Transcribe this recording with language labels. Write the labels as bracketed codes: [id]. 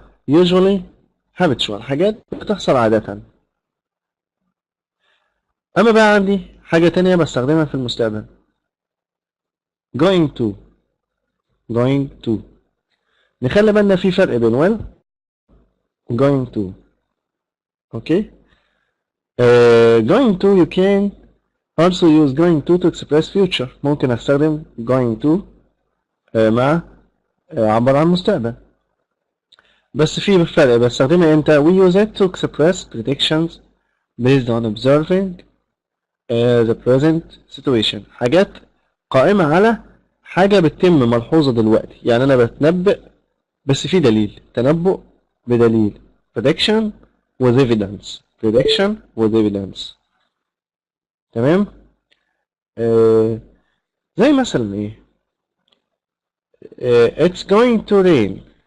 [ar] usually habitual حاجات بتحصل عادة. أما بقى عندي حاجة تانية بستخدمها في المستقبل going to. going to نخلي بالنا في فرق بين will going to. [en] okay. going to you can also use going to express future. [ar] ممكن استخدم going to مع عبر عن المستقبل. بس في فرق بستخدمها امتى؟ [en] we use it to express predictions based on observing the present situation. [ar] حاجات قائمة على حاجة بتتم ملحوظة دلوقتي. يعني أنا بتنبأ بس في دليل. تنبؤ بدليل. [en] prediction with evidence. prediction with evidence. [ar] تمام. زي مثلا ايه؟ [en] it's going to rain.